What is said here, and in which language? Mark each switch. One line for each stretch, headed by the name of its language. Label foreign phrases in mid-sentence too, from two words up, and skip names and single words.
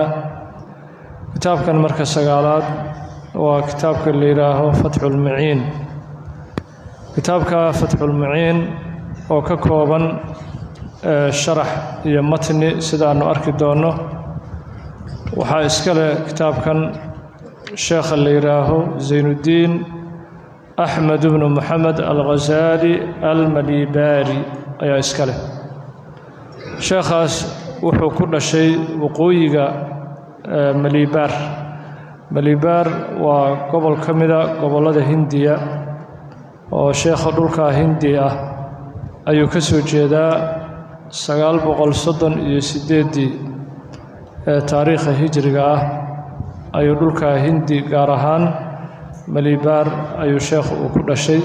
Somali: kitaabkan marka sagaalaad waa kitaabka la yiraahdo Fathul Mu'in. kitaabka Fathul Mu'in oo ka kooban sharax iyo matni sidaanu arki doono. waxaa iska leh kitaabkan sheekha la yiraahdo Zaynuddin Ahmed ibn Muhammad al-Ghazali al-Malibari ayaa iska leh. sheekhaas wuxuu ku dhashay waqooyiga Malibar. Malibar waa gobol ka mid ah gobollada Hindiya, oo sheekha dhulka Hindiya ah ayuu ka soo jeedaa 938 taariikhda hijriga ah ayuu dhulka Hindi, gaar ahaan Malibar ayuu sheekhu uu ku dhashay.